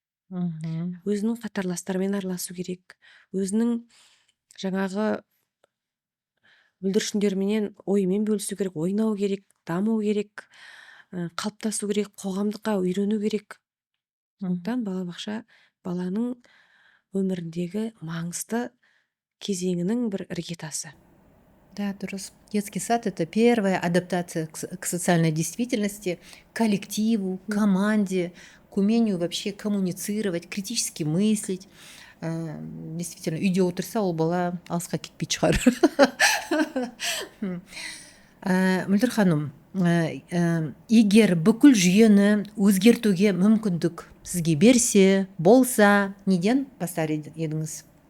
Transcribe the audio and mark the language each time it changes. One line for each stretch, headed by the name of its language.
Kazakh: Өзінің қатарластарымен араласу керек, өзінің жаңағы бүлдіршіндерменен ойымен бөлісу керек, ойнау керек, даму керек, қалыптасу керек, қоғамдыққа үйрену керек. Сондықтан балабақша баланың өміріндегі маңызды кезеңінің бір іргетасы. Да, дұрыс.
Russian: Детский сад — это первая адаптация к социальной действительности, к коллективу, к команде, к умению вообще коммуницировать, критически мыслить.
Kazakh: Действительно, үйде отырса, ол бала алысқа кетпейді шығар. Мөлдір ханым, егер бүкіл жүйені өзгертуге мүмкіндік сізге берсе, болса, неден бастар едіңіз?